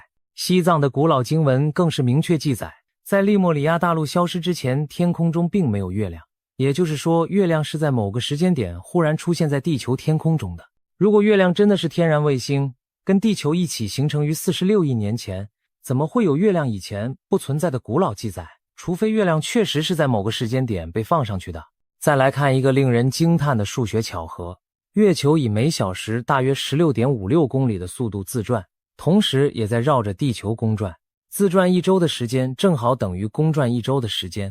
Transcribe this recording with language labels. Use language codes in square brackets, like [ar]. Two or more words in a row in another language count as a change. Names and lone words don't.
[zh] 西藏的古老經文更是明確記載，在利莫里亞大陸消失之前，天空中並沒有月亮。也就是說，月亮是在某個時間點忽然出現在地球天空中的。如果月亮真的是天然衛星，跟地球一起形成於46億年前，怎麼會有月亮以前不存在的古老記載？除非月亮確實是在某個時間點被放上去的。再來看一個令人驚嘆的數學巧合。月球以每小時大約 16.56 公里的速度自轉，同時也在繞着地球公轉。自轉一周的時間正好等於公轉一周的時間。